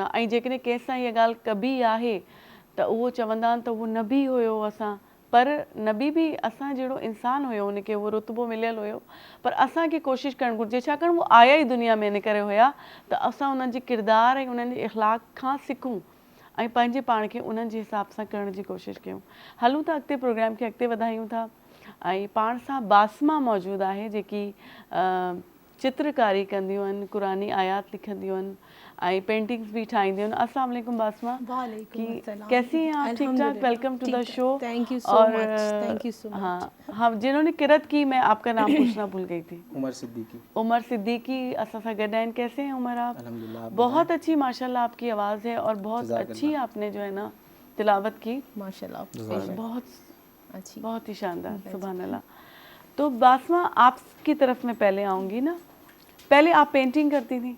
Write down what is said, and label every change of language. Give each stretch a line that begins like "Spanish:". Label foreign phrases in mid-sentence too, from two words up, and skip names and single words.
Sindhi: ऐं जेकॾहिं कंहिंसां इहा ॻाल्हि कबी आहे त उहो चवंदा आहिनि त उहो नबी हुयो असां, पर नबी बि असां जहिड़ो इंसानु हुयो, हुनखे उहो रुतबो मिलियल हुयो, पर असांखे कोशिशि करणु घुरिजे छाकाणि उहो आया ई दुनिया में इन करे हुया त असां उन्हनि जे किरदार ऐं उन्हनि जे इख़्लाक़ खां सिखूं ऐं पंहिंजे पाण खे उन्हनि जे हिसाब सां करण जी कोशिशि कयूं. हलूं था अॻिते, प्रोग्राम खे अॻिते वधायूं था ऐं पाण सां बासमा मौजूदु आहे जेकी चित्रकारी कंदियूं आहिनि, क़ुरानी आयात लिखंदियूं आहिनि ऐं पेंटिंग्स भी ठाहींदियूं आहिनि।
Arabic: السلام عليكم बासमा,
Urdu: کیسی ہیں آپ؟ ٹھیک ٹھاک,
English: welcome to the show. thank you so much, thank you so much.
Urdu: ہاں ہاں، جنہوں نے قرات کی، میں آپ کا نام پوچھنا بھول گئی تھی. उमर सिद्दीकी।
Sindhi: उमर सिद्दीकी असां सां गॾु आहिनि।
Urdu: کیسے ہیں عمر آپ? अल्हम्दुलिल्लाह। بہت اچھی ماشاءاللہ آپ کی آواز ہے اور بہت اچھی آپ نے جو ہے نا تلاوت کی माशाल्लाह, بہت ہی شاندار,
Arabic: سبحان الله.
Urdu: تو باسمہ، آپ کی طرف میں پہلے آؤں گی نا. پہلے آپ پینٹنگ کرتی تھی?